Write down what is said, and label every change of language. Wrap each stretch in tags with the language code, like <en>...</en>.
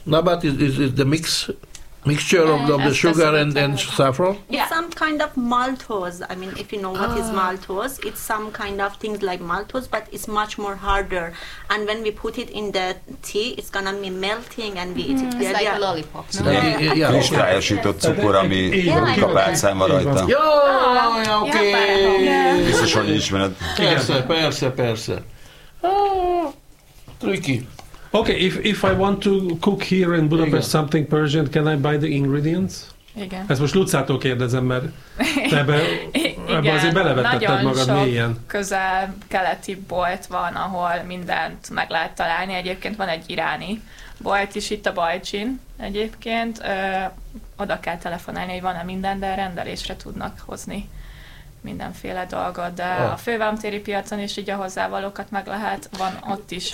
<en>Nabat is the mixture of the sugar and saffron. Yeah. It's some kind of maltose. I mean, if you know what is maltose, it's some kind of things like maltose, but it's much more harder. And when we put it in the tea, it's gonna be melting and we eat it. It's like a lollipop.</en> <hu>Kristályosított cukor, ami kapálcán van rajta. Jó, oké. Biztos, hogy ismered. Persze.</hu> <en>Tricky. Okay, if I want to cook here in Budapest something Persian, can I buy the ingredients?</en> <hu>Igen. Ezt most Lucától kérdezem, mert te ebbe azért belevetetted magad mélyen. Nagyon sok közel-keleti bolt van, ahol mindent meg lehet találni. Egyébként van egy iráni bolt is itt a Bajcsin egyébként. Oda kell telefonálni, hogy van-e minden, de rendelésre tudnak hozni mindenféle dolgot, de a fővámtéri piacon is így a hozzávalókat meg lehet, van ott is.</hu>